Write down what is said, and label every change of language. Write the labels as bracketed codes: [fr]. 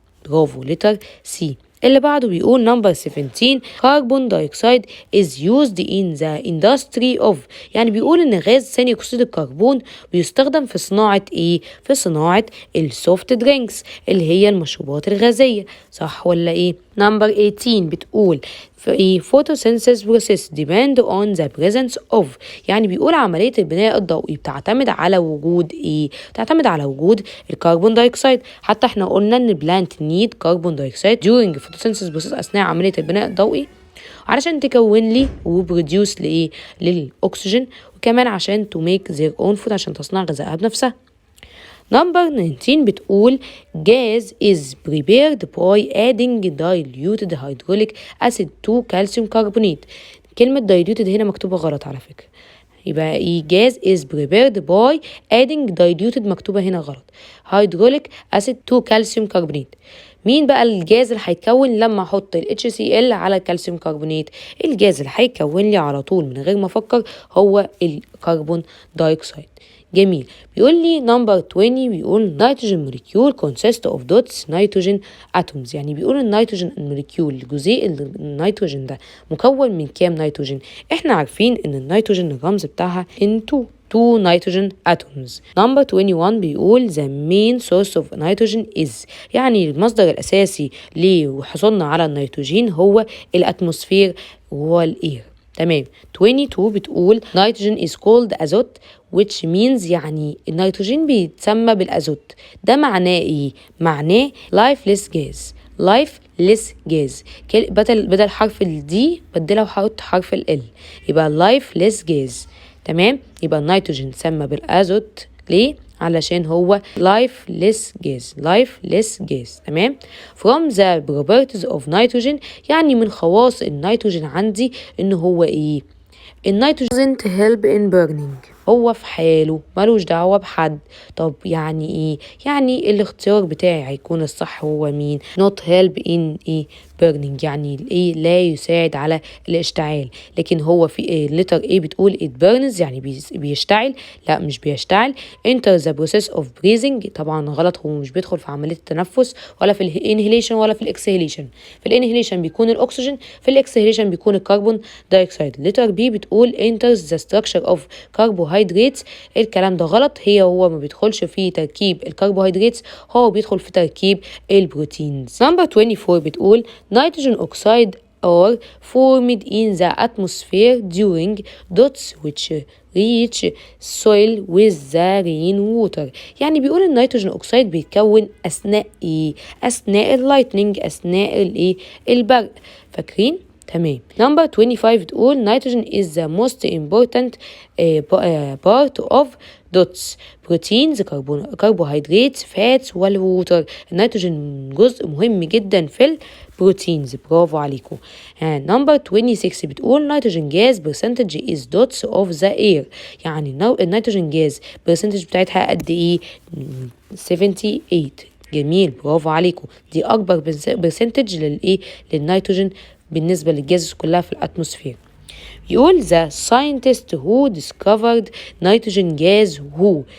[ar] برافو، لتر سي. اللي بعده بيقول نمبر 17 كربون دايوكسيد [en] is used in the industry of، [ar] يعني بيقول ان غاز ثاني اكسيد الكربون بيستخدم في صناعة ايه؟ في صناعة السوفت درينكس اللي هي المشروبات الغازية، صح ولا ايه؟ نمبر 18 بتقول في [en] photosynthesis process depend on the presence of، [ar] يعني بيقول عملية البناء الضوئي بتعتمد على وجود ايه؟ بتعتمد على وجود الكربون دايوكسيد. حتى احنا قلنا ان البلانت نيد كربون دايوكسيد [en] during photosynthesis process [ar] اثناء عملية البناء الضوئي علشان تكون لي وبروديوس لايه؟ للاكسجين، وكمان عشان [en] to make their own food [ar] عشان تصنع غذائها بنفسها. [en] Number 19 بتقول gas is prepared by adding diluted hydraulic acid to calcium carbonate. [ar] كلمة diluted هنا مكتوبة غلط على فكرة، [en] يبقى ايه gas is prepared by adding diluted [ar] مكتوبة هنا غلط [en] hydraulic acid to calcium carbonate. [ar] مين بقى الجاز اللي هيتكون لما احط ال HCl على الكالسيوم كربونات؟ الجاز اللي هيتكون لي على طول من غير ما افكر هو الكربون دايوكسيد. جميل. بيقول لي نمبر 20 بيقول [en] nitrogen molecule consist of dots nitrogen atoms. [ar] يعني بيقول النيتروجين موليكيول جزيء النيتروجين ده مكون من كام نيتروجين؟ احنا عارفين ان النيتروجين الرمز بتاعها N2 [en] two nitrogen atoms. [ar] number 21 بيقول [en] the main source of nitrogen is [ar] يعني المصدر الأساسي لحصولنا على النيتروجين هو الأتموسفير وهو الإير. تمام. [en] 22 بتقول nitrogen is called azote which means [ar] يعني النيتروجين بيتسمى بالأزوت. ده معناه إيه؟ معناه lifeless gas. lifeless gas بدل حرف ال D بدلها وحط حرف ال L يبقى lifeless gas. تمام. يبقى النيتروجين سمى بالازوت ليه؟ علشان هو lifeless gas. تمام. [en] from the properties of nitrogen [ar] يعني من خواص النيتروجين عندي ان هو ايه؟ النيتروجين [en] doesn't help in burning. [ar] هو في حاله ملوش دعوة بحد. طب يعني ايه؟ يعني الاختيار بتاعي هيكون الصح هو مين؟ [en] not help in [ar] ايه burning يعني ايه لا يساعد على الاشتعال. لكن هو في ايه letter A بتقول [en] it burns [ar] يعني بيشتعل. لا مش بيشتعل. [en] enter the process of breathing [ar] طبعا غلط. هو مش بيدخل في عملية التنفس ولا في الانهيليشن ولا في الاكسهيليشن. في الانهيليشن بيكون الاكسجين في الاكسهيليشن بيكون الكربون دايوكسيد. [en] letter B [ar] بتقول [en] enters the structure of carbohydrates. [ar] الكلام ده غلط. هو ما بيدخلش في تركيب الكربوهيدرات هو بيدخل في تركيب البروتينز. [en] number 24 [ar] بتقول [en] nitrogen oxide are formed in the atmosphere during dots which reach soil with the rain water. [ar] يعني بيقول النيتروجين اوكسيد بيتكون اثناء ايه؟ اثناء اللايتنينج اثناء الايه؟ البرق. فاكرين؟ تمام. [en] number 25 [ar] بتقول [en] nitrogen is the most important part of dots proteins carbohydrates fats والووتر. [ar] النيتروجين جزء مهم جدا في البروتينز. برافو عليكم. [en] number 26 [ar] بتقول [en] nitrogen gas percentage is dots of the air. [ar] يعني النيتروجين جاز percentage بتاعتها قد ايه؟ 78. جميل. برافو عليكم. دي اكبر برسنتج للنيتروجين بالنسبة للجاز كلها في الأتموسفير. يقول [en] the scientist who discovered nitrogen gas who.